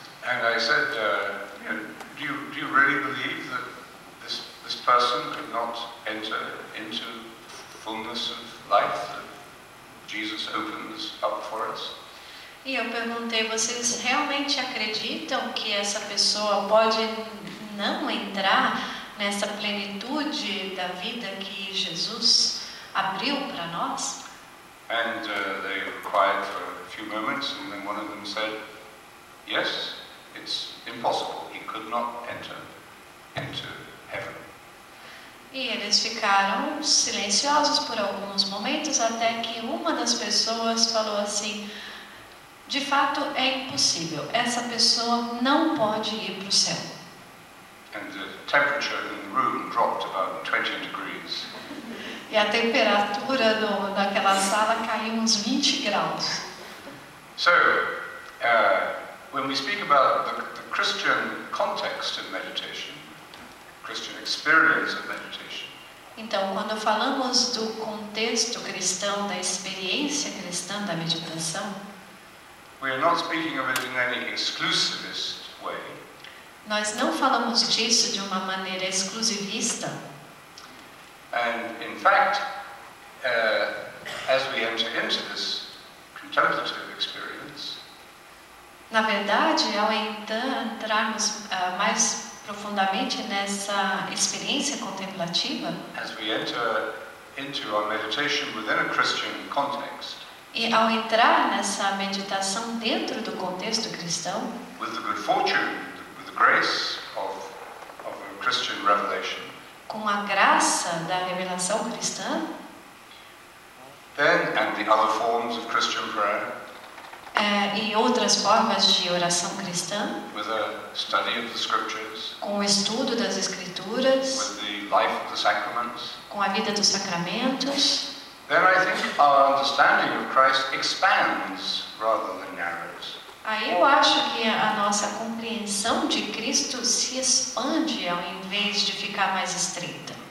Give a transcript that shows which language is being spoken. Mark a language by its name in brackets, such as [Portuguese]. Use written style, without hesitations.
[English] And I said, do you really believe that this person could not enter into fullness of life that Jesus opens up for us? [Portuguese] E eu perguntei, vocês realmente acreditam que essa pessoa pode não entrar nessa plenitude da vida que Jesus abriu para nós? [English] And they were quiet for a few moments, and then one of them said, yes, it's impossible. He could not enter into heaven. [Portuguese] E eles ficaram silenciosos por alguns momentos, até que uma das pessoas falou assim, de fato é impossível, essa pessoa não pode ir para o céu. [English] And the temperature in the room dropped about 20 degrees. [Portuguese] E a temperatura naquela sala caiu uns 20 graus. [English] So, when we speak about the Christian context of meditation, Christian experience of meditation, [Portuguese] então, quando falamos do contexto cristão, da experiência cristã da meditação, [English] we are not speaking of it in any exclusivist way. [Portuguese] Nós não falamos disso de uma maneira exclusivista. [English] And in fact, as we enter into this contemplative experience, [Portuguese] na verdade, ao entrarmos mais profundamente nessa experiência contemplativa, [English] as we enter into our meditation within a Christian context, [Portuguese] e ao entrar nessa meditação dentro do contexto cristão, [English] with the good fortune, with the grace of a Christian revelation, [Portuguese] com a graça da revelação cristã, [English] then and the other forms of Christian prayer, [Portuguese] e outras formas de oração cristã, [English] with a study of the scriptures, [Portuguese] com o estudo das escrituras, [English] with the life of the sacraments, [Portuguese] com a vida dos sacramentos, [English] then I think our understanding of Christ expands rather than narrows. [Portuguese] aí eu acho que a nossa compreensão de Cristo se expande ao invés de ficar mais estreita.